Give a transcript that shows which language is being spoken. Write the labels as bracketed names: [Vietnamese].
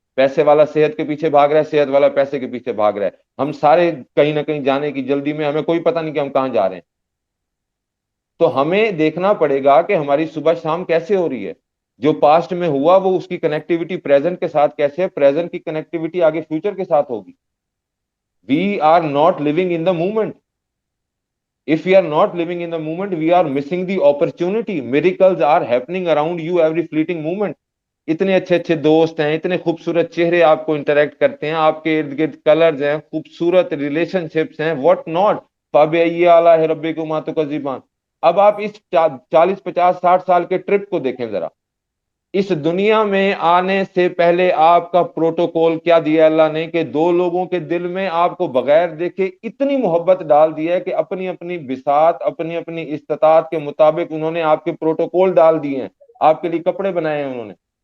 [Urdu] پیسے والا صحت کے پیچھے بھاگ رہا ہے, صحت والا پیسے کے پیچھے بھاگ رہا ہے. ہم سارے کہیں نہ کہیں جانے کی جلدی میں, ہمیں کوئی پتہ نہیں کہ ہم کہاں جا رہے ہیں. تو ہمیں دیکھنا پڑے گا کہ ہماری صبح شام کیسے ہو رہی ہے. جو پاسٹ میں ہوا وہ اس کی کنیکٹیوٹی پریزنٹ کے ساتھ کیسے ہے, پریزنٹ کی کنیکٹیوٹی آگے فیوچر کے ساتھ ہوگی. [English] We are not living in the moment. If we are not living in the moment, we are missing the opportunity. Miracles are happening around you every fleeting moment. [Urdu] اتنے اچھے اچھے دوست ہیں, اتنے خوبصورت چہرے آپ کو انٹریکٹ کرتے ہیں, آپ کے ارد گرد کلرز ہیں, خوبصورت ریلیشن شپس ہیں, [English] What not. [Arabic] فَبِأَيِّ آلَاءِ رَبِّكُمَا تُكَذِّبَانِ. [Urdu] اب آپ اس 40 50 60 سال کے ٹرپ کو دیکھیں ذرا. اس دنیا میں آنے سے پہلے آپ کا پروٹوکول کیا دیا اللہ نے کہ دو لوگوں کے دل میں آپ کو بغیر دیکھے اتنی محبت ڈال دی ہے کہ اپنی اپنی بساط, اپنی اپنی استطاعت کے مطابق انہوں نے آپ کے پروٹوکول ڈال دیے ہیں, آپ کے لیے کپڑے بنائے ہیں انہوں نے.